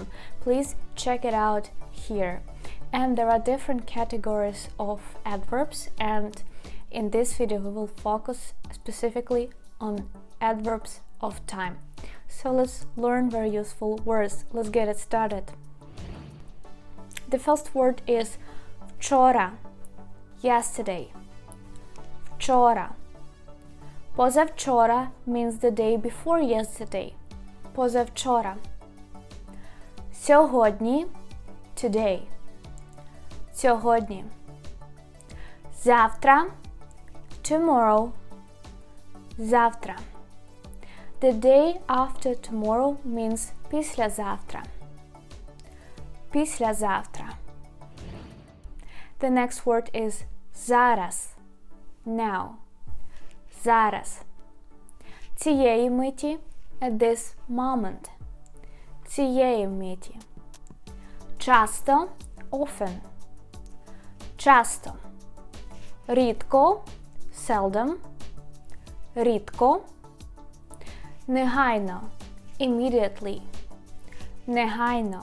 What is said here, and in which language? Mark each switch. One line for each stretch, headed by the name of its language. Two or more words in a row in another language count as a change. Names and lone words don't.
English: Please check it out here. And there are different categories of adverbs, and in this video we will focus specifically on adverbs of time. So let's learn very useful words. Let's get it started. The first word is вчора, yesterday.
Ukrainian: Вчора. Позавчора
English: means the day before yesterday.
Ukrainian: Позавчора. Сьогодні, today. Сьогодні. Завтра, tomorrow. Завтра.
English: The day after tomorrow means післязавтра.
Ukrainian: Післязавтра.
English: The next word is зараз.
Ukrainian: Now. Зараз. Цієї миті.
English: At this moment.
Ukrainian: Цієї миті. Часто. Often. Часто. Рідко. Seldom. Рідко. Негайно. Immediately. Негайно.